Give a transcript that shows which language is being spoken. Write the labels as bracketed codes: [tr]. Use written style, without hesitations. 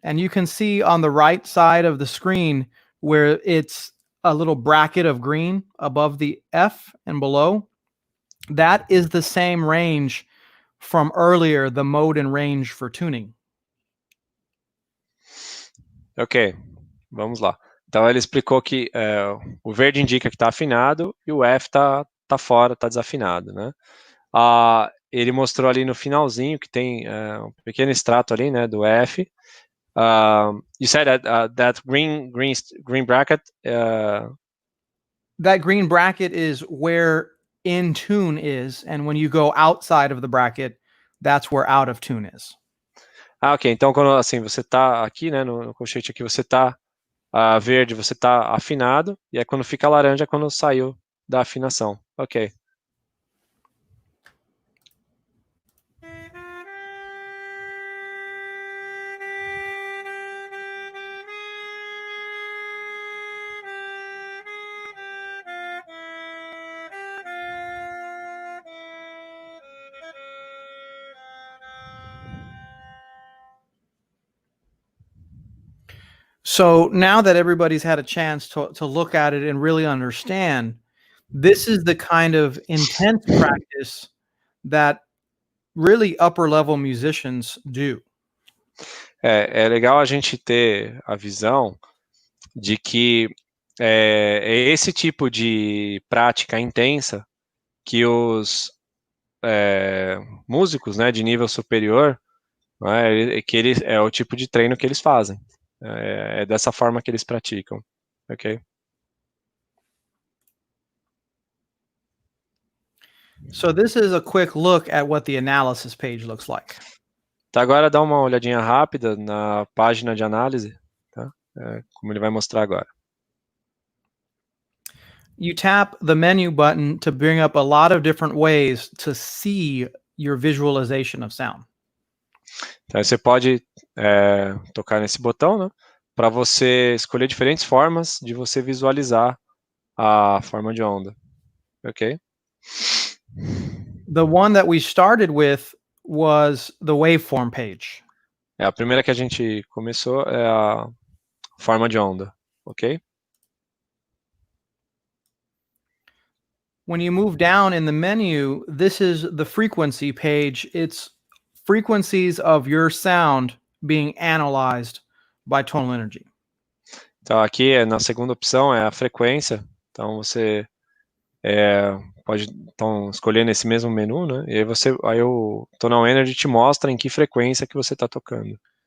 [en] And you can see on the right side of the screen where it's a little bracket of green above the F and below. That is the same range from earlier, the mode and range for tuning. [pt] Ok, vamos lá. Então ele explicou que o verde indica que está afinado e o F está fora, está desafinado, né? Ele mostrou ali no finalzinho que tem um pequeno extrato ali, né, do F. [en] You said that green bracket. That green bracket is where in tune is, and when you go outside of the bracket, that's where out of tune is. Ok. [pt] Então quando assim você está aqui, né, no colchete aqui, você está verde, você está afinado, e aí quando fica laranja é quando saiu da afinação. Ok. [en] So now that everybody's had a chance to look at it and really understand, this is the kind of intense practice that really upper level musicians do. [pt] É legal a gente ter a visão de que é esse tipo de prática intensa que os músicos, né, de nível superior, né, que eles, é o tipo de treino que eles fazem. É dessa forma que eles praticam, ok? [en] So this is a quick look at what the analysis page looks like. [pt] Tá, agora dá uma olhadinha rápida na página de análise, tá? Como ele vai mostrar agora. [en] You tap the menu button to bring up a lot of different ways to see your visualization of sound. [pt] Então você pode tocar nesse botão, né, para você escolher diferentes formas de você visualizar a forma de onda, ok? [en] The one that we started with was the waveform page. [pt] A primeira que a gente começou é a forma de onda, ok? [en] When you move down in the menu, this is the frequency page. It's frequencies of your sound being analyzed by Tonal Energy. [pt] Então aqui na segunda opção é a frequência. Então você pode escolher nesse mesmo menu, né? E aí o Tonal Energy te mostra em que frequência que você está tocando.